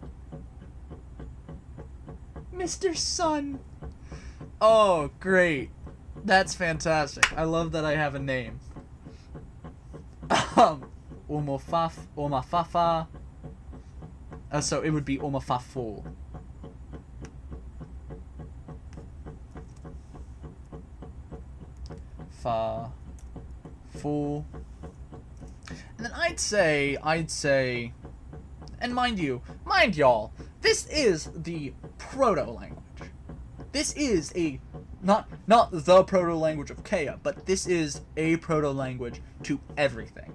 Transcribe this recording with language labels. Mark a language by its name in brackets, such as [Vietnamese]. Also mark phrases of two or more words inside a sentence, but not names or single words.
[English] Mr. Sun. Oh, great. That's fantastic. I love that I have a name. Omofafa. So it would be Omafafo. Fa. Fo. And then I'd say, and mind y'all, this is the Proto language. This is not the Proto language of Kea, but this is a Proto language to everything.